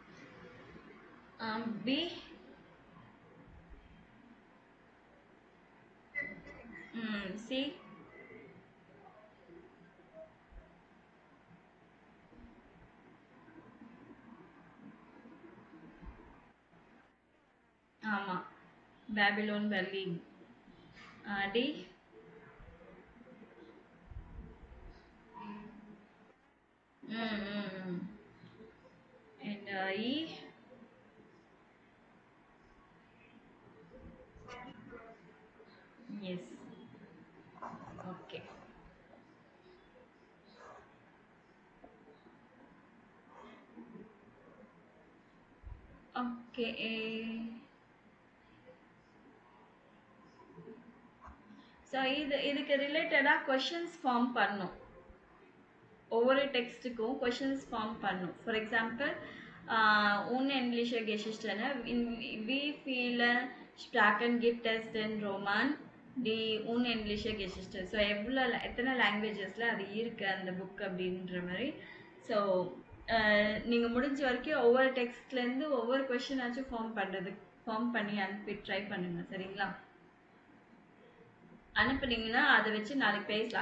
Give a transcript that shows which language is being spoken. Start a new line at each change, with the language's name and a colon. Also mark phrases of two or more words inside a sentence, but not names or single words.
Tamil: பி சி ஆமாம், பேபிலோன் பெர்லின்.
English: டி and E yes. Okay.
Tamil: ஸோ இதுக்கு ரிலேட்டடாக
English: questions form
Tamil: பண்ணும். ஒவ்வொரு டெக்ஸ்ட்டுக்கும்
English: questions form
Tamil: பண்ணும்.
English: for example
German: unendliche Geschichte, wie viele Sprachen gibt es in Roman? Die unendliche Geschichte.
Tamil: ஸோ எத்தனை லாங்குவேஜஸில் அது இருக்குது அந்த புக் அப்படின்ற மாதிரி. ஸோ நீங்க முடிஞ்ச வரைக்கும் ஒவ்வொரு டெக்ஸ்ட்ல இருந்து ஒவ்வொரு கொஸ்டின் ஆச்சும் ஃபார்ம் பண்ணி அனுப்பி ட்ரை பண்ணுங்க சரிங்களா? அனுப்புனீங்கன்னா அதை வச்சு நாளைக்கு பேசலாம்.